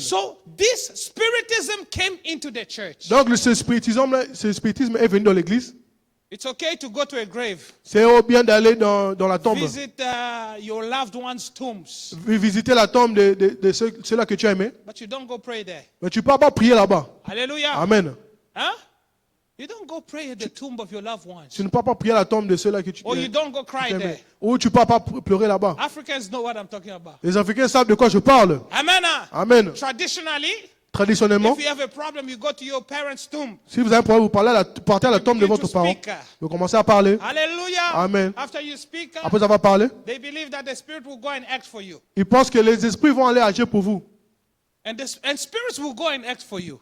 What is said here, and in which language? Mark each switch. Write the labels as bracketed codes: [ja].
[en] So this spiritism came into the church. [fr] Donc, ce spiritisme est venu dans l'église. [en] It's okay to go to a grave, [fr] C'est bien d'aller dans la tombe, [en] visit your loved ones' tombs, [fr] visiter la tombe de ceux-là que tu as aimés. [en] but you don't go pray there. [fr] Mais tu ne peux pas prier là-bas. Hallelujah. Amen. Huh? [en] You don't go pray at the tomb of your loved ones. [fr] Tu ne peux pas prier à la tombe de ceux-là que tu [en] Or you don't go cry [fr] aimais. [en] there. [fr] Ou tu ne peux pas pleurer là-bas. [en] Africans know what I'm talking about. [fr] Les Africains savent de quoi je parle. Amen. Amen. [en] Traditionally, [fr] Traditionnellement, [en] if you have a problem, you go to your parents' tomb. [fr] si vous avez un problème, vous partez à la tombe de votre parent. Vous commencez à parler. Hallelujah. Amen. [en] After you speak, [fr] Après avoir parlé, [en] they believe that the Spirit will go and act for you. [fr] ils pensent que les esprits vont aller agir pour vous. [en] And spirits will go and act for you.